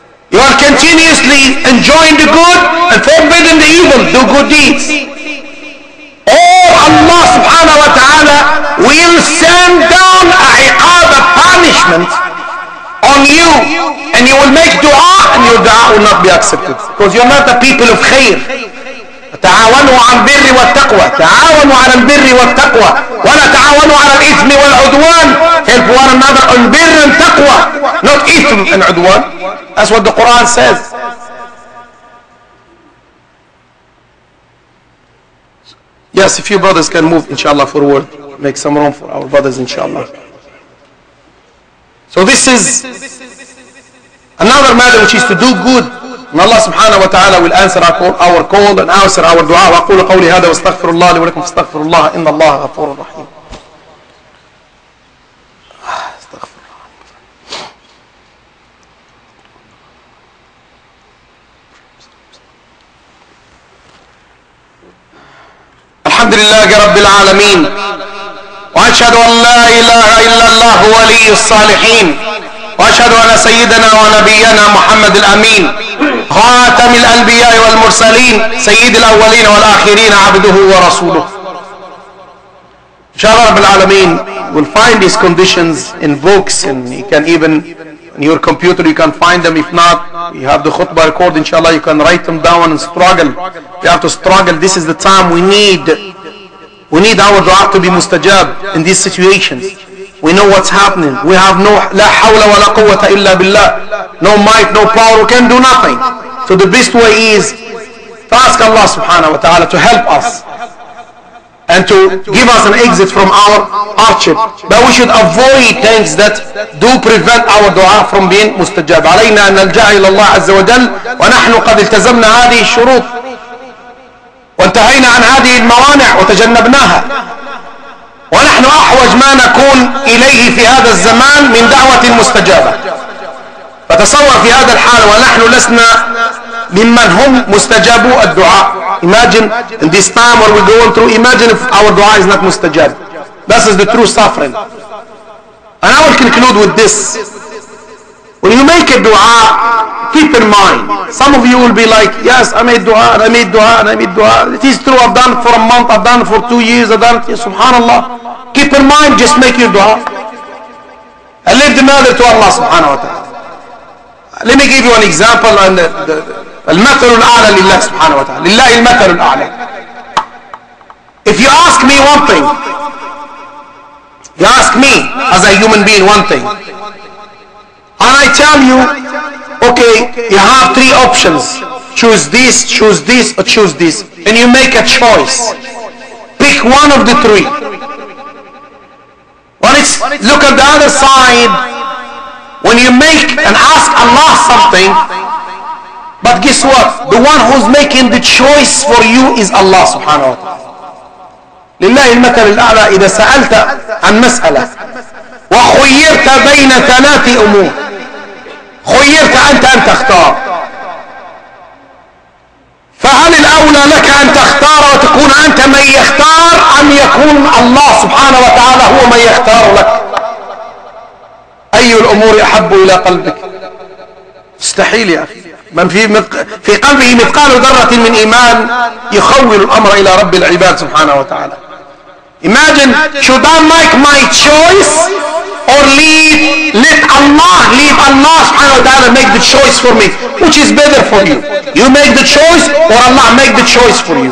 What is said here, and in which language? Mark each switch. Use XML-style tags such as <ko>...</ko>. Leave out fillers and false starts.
<en>You are continuously enjoying the good and forbidding the evil. Do good deeds. Or Allah subhanahu wa ta'ala will send down a iqab, a punishment on you, and you will make dua and your dua will not be accepted because you're not a people of khair.</en> <ar>تعاونوا على البر والتقوى. تعاونوا على البر والتقوى ولا تعاونوا على الإثم والعدوان.</ar> <en>Help one another on bir and taqwa, not ithm and udwan. That's what the Quran says. Yes, if you brothers can move inshallah forward, make some room for our brothers inshallah. So this is another matter which is to do good. And Allah subhanahu wa ta'ala will answer our call and answer our dua.</en> <ar>وأقول قولي هذا واستغفر الله لي ولكم فاستغفر الله إن الله غفور رحيم. الحمد لله رب العالمين وأشهد أن لا إله إلا الله ولي الصالحين وأشهد أن سيدنا ونبينا محمد الأمين خاتم الأنبياء والمرسلين سيد الأولين والآخرين عبده ورسوله.</ar> <en>Inshallah Rabbil Alameen will find these conditions in books, and you can even in your computer you can find them. If not, you have the khutbah record, inshallah you can write them down and struggle. You have to struggle. This is the time we need our dua to be mustajab in these situations. We know what's happening. We have no la hawla wa la quwwata illa billah. No might, no power. We can do nothing. So the best way is to ask Allah subhanahu wa ta'ala to help us and to give us an exit from our hardship. But we should avoid things that do prevent our dua from being mustajab.</en> <ar>علينا أن نلجأ إلى الله عز وجل ونحن قد التزمنا هذه الشروط وانتهينا عن هذه الموانع وتجنبناها. ونحن أحوج ما نكون إليه في هذا الزمان من دعوة مستجابة. فتصور في هذا الحال ونحن لسنا ممن هم مستجابو الدعاء.</ar> <en>Imagine in this time where we're going through, imagine if our dua is not mustajab. This is the true suffering. And I will conclude with this. When you make a dua, keep in mind, some of you will be like, yes, I made dua, and I made dua, and I made dua. It is true, I've done it for a month, I've done it for 2 years, I've done it, subhanallah. Keep in mind, just make your dua. And leave the matter to Allah subhanahu wa ta'ala. Let me give you an example.</en> <ar>المثل الأعلى لله سبحانه وتعالى. لله المثل الأعلى.</ar> <en>If you ask me one thing, you ask me as a human being one thing, and I tell you, okay, you have 3 options. Choose this, or choose this. And you make a choice. Pick one of the 3. Look at the other side. When you make and ask Allah something, but guess what? The one who's making the choice for you is Allah subhanahu wa ta'ala.</en> <ar>لله المثل الأعلى إذا سألت عن مسألة وخيرت بين 3 أمور، خيرت أنت أن تختار، فهل الأولى لك أن تختار وتكون أنت من يختار، أم يكون الله سبحانه وتعالى هو من يختار لك؟ أي الأمور أحب إلى قلبك؟ مستحيل يا أخي. من في قلبه مثقال ذرة من إيمان يخول الأمر إلى رب العباد سبحانه وتعالى.</ar> <en>Imagine, should I make my choice or leave Allah subhanahu wa ta'ala make the choice for me? Which is better for you? You make the choice or Allah make the choice for you?</en>